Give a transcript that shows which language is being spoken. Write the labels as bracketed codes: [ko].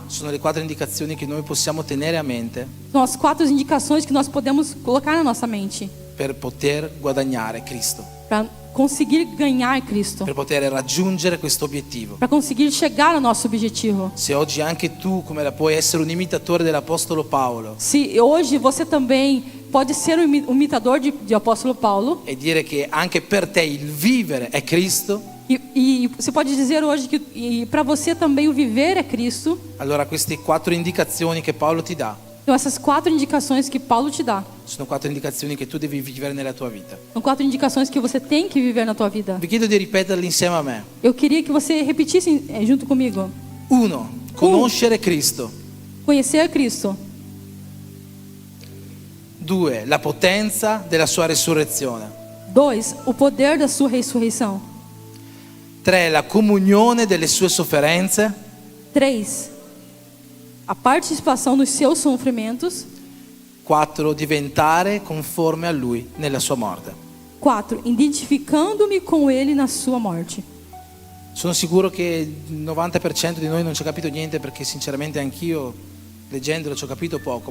[it] sono le 4 indicazioni che noi possiamo tenere a mente [pt] são as 4 indicações que nós podemos colocar na nossa mente [it] per poter guadagnare Cristo, [pt] para conseguir ganhar Cristo, [it] per poter raggiungere questo obiettivo. [pt] para conseguir chegar ao nosso objetivo. [it] Se oggi anche tu, come la puoi essere un imitatore dell'Apostolo Paolo [pt] Se hoje você também pode ser um imitador de apóstolo Paulo, [it] e dire che anche per te il vivere è Cristo, [pt] e você pode dizer hoje que para você também o viver é Cristo, [it] allora queste 4 indicazioni che Paolo ti dà [pt] Então, essas 4 indicações que Paulo te dá, [it] sono 4 indicazioni che tu devi vivere nella tua vita. [pt] são 4 indicações que você tem que viver na tua vida. [it] Vi chiedo di ripeterle insieme a me. [pt] Eu queria que você repetisse junto comigo. [it] 1. Conoscere Cristo. [pt] Conhecer Cristo. 2. [it] La potenza della sua resurrezione. 2. [pt] O poder da sua ressurreição. 3. [it] La comunione delle sue sofferenze. 3. [pt] A participação nos seus sofrimentos. 4. [it] Diventare conforme a Lui nella sua morte. 4. [pt] Identificando-me com Ele na sua morte. [it] Sono sicuro che il 90% di noi non ci ha capito niente, perché sinceramente anch'io leggendolo ci ho capito poco.